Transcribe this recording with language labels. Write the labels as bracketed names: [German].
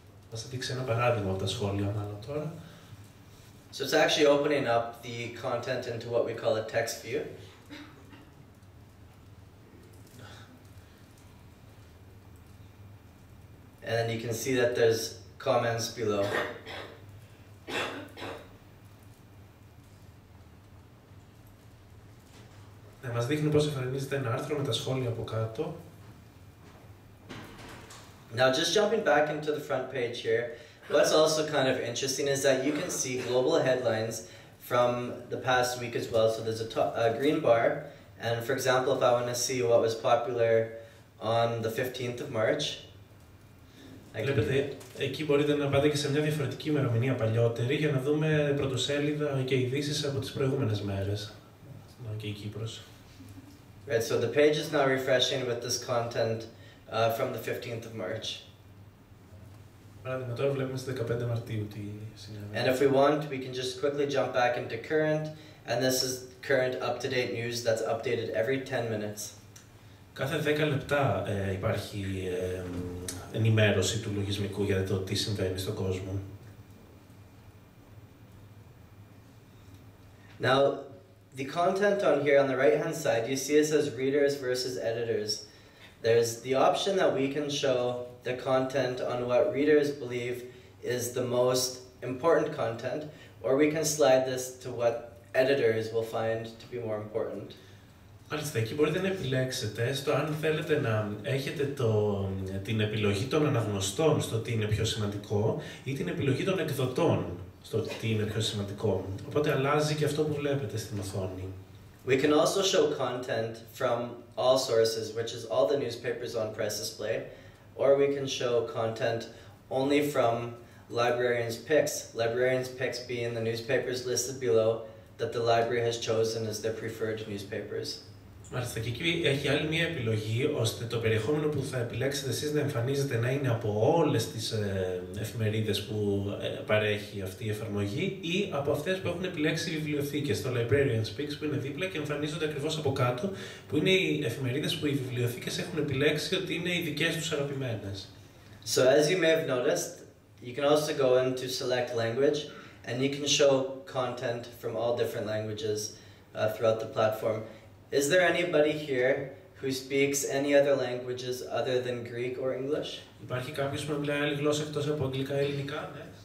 [Greek] Θα σας δείξω ένα παράδειγμα από τα σχόλια μάλλον τώρα. [English] So it's actually opening up the content into what we call a text view. And then you can see that there's comments below. [Greek] Μας δείχνει πώς εμφανίζεται ένα άρθρο με τα σχόλια από κάτω. [English] Now just jumping back into the front page here, what's also kind of interesting is that you can see global headlines from the past week as well. So there's a green bar, and for example, if I want to see what was popular on the 15th of March, [Greek] βλέπετε, εκεί μπορείτε να πάτε και σε μια διαφορετική ημερομηνία παλιότερη για να δούμε πρωτοσέλιδα και ειδήσεις από τις προηγούμενες μέρες. Και η Κύπρος. [English] Right, so the page is now refreshing with this content from the 15th of March. [Greek] Παράδειγμα, τώρα βλέπουμε στις 15 Μαρτίου τι συνέβη. [English] And if we want, we can just quickly jump back into current, and this is current up-to-date news that's updated every 10 minutes. [Greek] Κάθε 10 λεπτά υπάρχει ενημέρωση του λογισμικού για το τι συμβαίνει στον κόσμο. [English] Now, the content on here on the right-hand side, you see it says readers versus editors. There's the option that we can show the content on what readers believe is the most important content, or we can slide this to what editors will find to be more important. [Greek] Μάλιστα, εκεί μπορείτε να επιλέξετε στο αν θέλετε να έχετε την επιλογή των αναγνωστών στο τι είναι πιο σημαντικό ή την επιλογή των εκδοτών στο τι είναι πιο σημαντικό. Οπότε αλλάζει και αυτό που βλέπετε στην οθόνη. [English] We can also show content from all sources, which is all the newspapers on PressDisplay, or we can show content only from librarians' picks. Librarians' picks being the newspapers listed below that the library has chosen as their preferred newspapers. [Greek] Μάλιστα, και εκεί έχει άλλη μία επιλογή, ώστε το περιεχόμενο που θα επιλέξετε εσείς να εμφανίζεται να είναι από όλες τις εφημερίδες που παρέχει αυτή η εφαρμογή ή από αυτές που έχουν επιλέξει οι βιβλιοθήκες, το Librarians Picks που είναι δίπλα και εμφανίζονται ακριβώς από κάτω, που είναι οι εφημερίδες που οι βιβλιοθήκες έχουν επιλέξει ότι είναι οι δικές τους αγαπημένες. [English] So as you may have noticed, you can also go in to select language, and you can show content from all different languages throughout the platform. Is there anybody here who speaks any other languages other than Greek or English? [Greek] Υπάρχει κάποιος που μιλάει άλλη γλώσσα εκτός από αγγλικά ή ελληνικά, ναι.